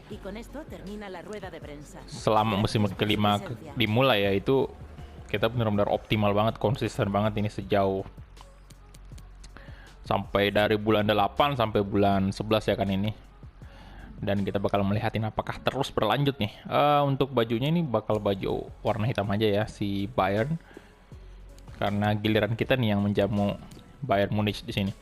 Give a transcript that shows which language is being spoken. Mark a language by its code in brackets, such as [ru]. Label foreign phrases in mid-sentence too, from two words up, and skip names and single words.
[es] Y con esto termina la rueda de prensa. [id] Selama musim [es] Gracias por su [id] kelima [es] presencia. [id] dimulai ya, itu kita benar-benar optimal banget, konsisten banget ini sejauh sampai dari bulan 8 sampai bulan 11 ya kan ini. Dan kita bakal melihatin apakah terus berlanjut nih. Untuk bajunya ini bakal baju warna hitam aja ya si Bayern, karena giliran kita nih yang menjamu Bayern Munich di sini.